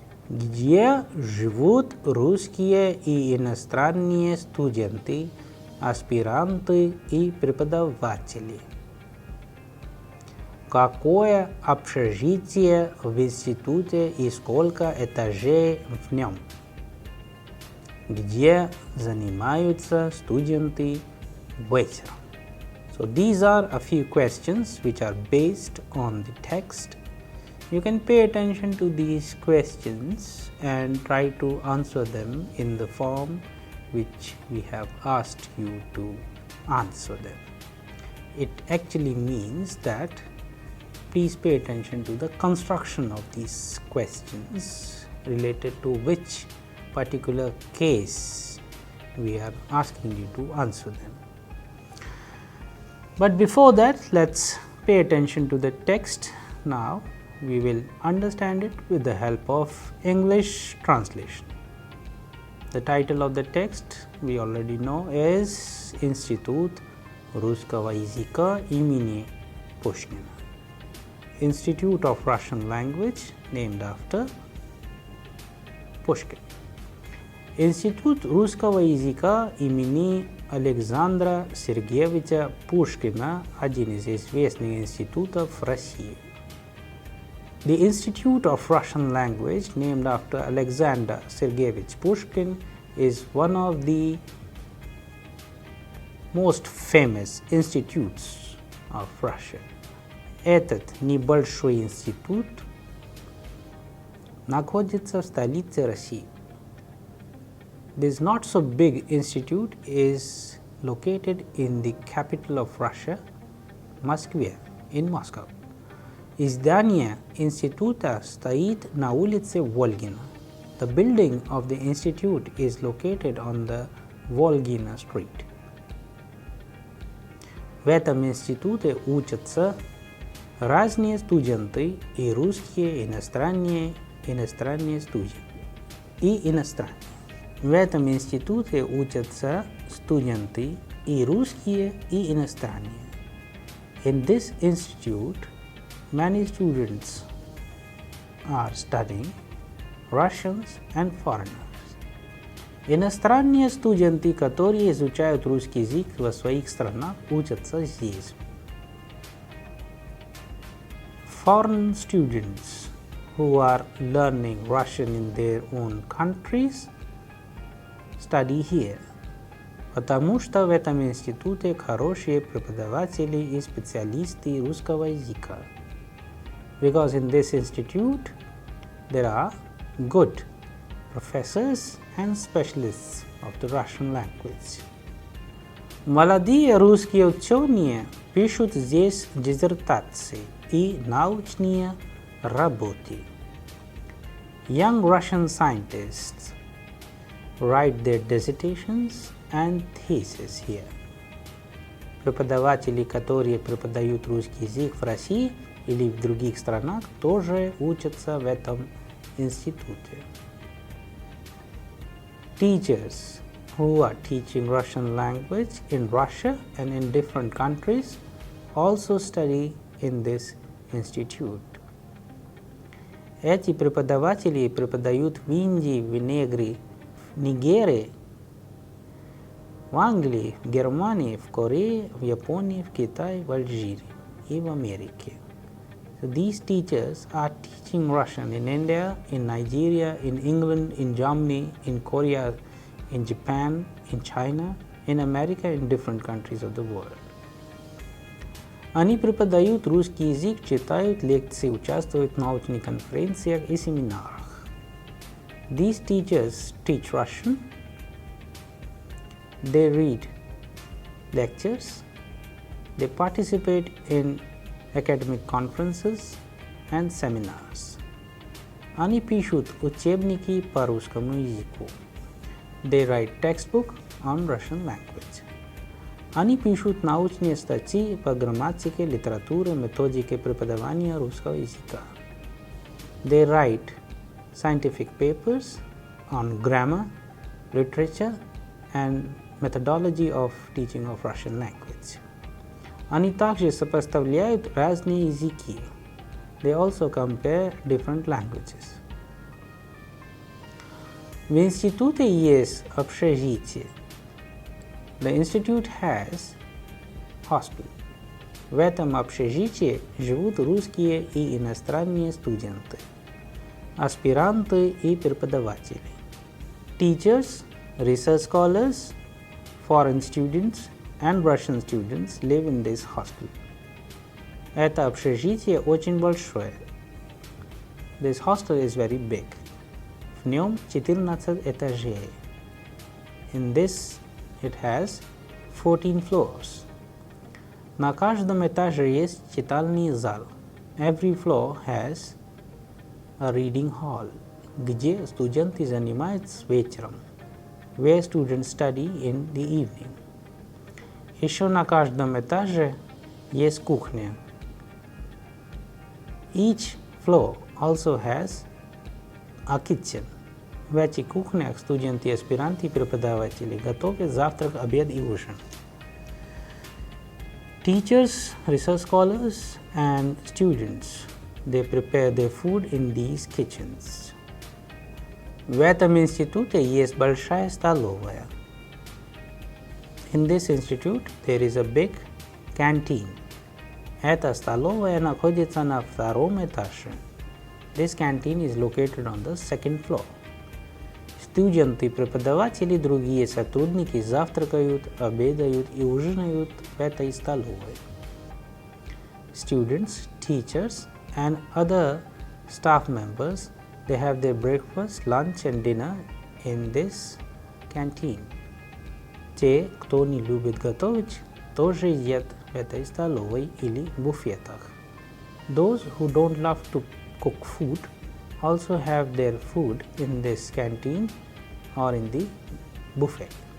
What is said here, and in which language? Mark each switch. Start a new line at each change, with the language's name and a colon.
Russian: Где живут русские и иностранные студенты, аспиранты и преподаватели? Какое общежитие в институте и сколько этажей в нем? Где занимаются студенты вечером?
English: So these are a few questions which are based on the text. You can pay attention to these questions and try to answer them in the form which we have asked you to answer them. It actually means that please pay attention to the construction of these questions related to which particular case we are asking you to answer them. But before that, let's pay attention to the text. Now we will understand it with the help of English translation. The title of the text we already know is Institute
Russian: Русского языка имени
English: Pushkin. Institute of Russian Language named after Pushkin.
Russian: Институт русского языка имени Александра Сергеевича Пушкина – один из известных институтов России.
English: The Institute of Russian Language named after Alexander Sergeyevich Pushkin is one of the most famous institutes of Russia.
Russian: Этот небольшой институт находится в столице России.
English: This not so big institute is located in the capital of Russia, Moskva, in Moscow.
Russian: Здание института стоит на улице Volgina.
English: The building of the institute is located on the Volgina street.
Russian: В этом институте учатся разные студенты, и русские, и иностранные студенты, и иностранные. В этом институте учатся студенты, и русские, и иностранные.
English: In this institute, many students are studying Russians and foreigners.
Russian: Иностранные студенты, которые изучают русский язык во своих странах, учатся здесь.
English: Foreign students who are learning Russian in their own countries study here.
Russian: Потому что в этом институте хорошие преподаватели и специалисты русского языка.
English: Because in this institute there are good professors and specialists of the Russian language.
Russian: Молодые русские ученые пишут здесь диссертации и научные работы.
English: Young Russian scientists write their dissertations and thesis here.
Russian: Преподаватели, которые преподают русский язык в России или в других странах, тоже учатся в этом институте.
English: Teachers who are teaching Russian language in Russia and in different countries also study in this institute.
Russian: Эти преподаватели преподают в Индии, в Нигерии, в Англии, в Германии, в Корее, в Японии, в Китае, в Алжире и в Америке.
English: So these teachers are teaching Russian in India, in Nigeria, in England, in Germany, in Korea, in Japan, in China, in America, in different countries of the world.
Russian: Они преподают русский язык, читают лекции, участвуют в научных конференциях и семинарах.
English: These teachers teach Russian, they read lectures, they participate in academic conferences and seminars.
Russian: Они пишут учебники по русскому языку.
English: They write textbook on Russian language.
Russian: Они пишут научные статьи по грамматике, литературе, методике преподавания русского языка.
English: They write scientific papers on grammar, literature, and methodology of teaching of Russian language.
Russian: Они также сопоставляют разные языки.
English: They also compare different languages.
Russian: В институте есть общежитие.
English: The institute has hospital.
Russian: В этом общежитии живут русские и иностранные студенты, аспиранты и преподаватели.
English: Teachers, research scholars, foreign students and Russian students live in this hospital.
Russian: Это общежитие очень большое.
English: This hostel is very big.
Russian: В нем 14 этажей.
English: In this it has 14 floors.
Russian: На каждом этаже есть читальный зал.
English: Every floor has a reading hall,
Russian: где студенты занимаются вечером,
English: where students study in the evening.
Russian: Еще на каждом этаже есть кухня.
English: Each floor also has a kitchen.
Russian: В этих кухнях студенты, аспиранты и преподаватели готовят завтрак, обед и ужин.
English: Teachers, research scholars and students, they prepare their food in these kitchens.
Russian: В этом институте есть большая столовая.
English: In this institute, there is a big canteen.
Russian: Эта столовая находится на втором этаже.
English: This canteen is located on the second floor.
Russian: Студенты, преподаватели и другие сотрудники завтракают, обедают и ужинают в этой столовой.
English: Students, teachers and other staff members, they have their breakfast, lunch and dinner in this canteen.
Russian: Те, кто не любит готовить, тоже едят в этой столовой или буфетах.
English: Those who don't love to cook food also have their food in this canteen or in the buffet.